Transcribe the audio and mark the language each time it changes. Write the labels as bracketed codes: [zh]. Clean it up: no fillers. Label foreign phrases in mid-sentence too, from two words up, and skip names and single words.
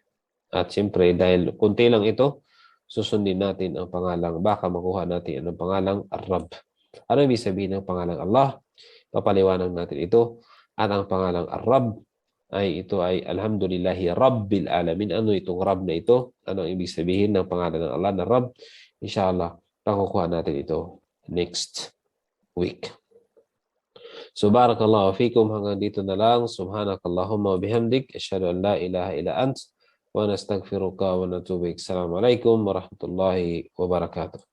[tl] At siyempre, dahil kunti lang ito, susundin natin ang pangalang, baka makuha natin ang pangalang Ar-Rabb. Ano ibig sabihin ng pangalang Allah? Papaliwanag natin ito. At ang pangalang Ar-Rabb ito ay [ar] الحمد لله رب العالمين. [tl] Ano itong Rabb na ito? Ano ang ibig sabihin ng pangalan ng Allah na Rabb? Inshallah, pakukuha natin ito [en] next week. [tl] So [ar] بارك الله فيكم, [tl] hanggang dito na lang. [ar] سبحانك اللهم وبحمدك أشهد أن لا إله إلا أنت ونستغفرك ونتوب إليك. السلام عليكم ورحمة الله وبركاته.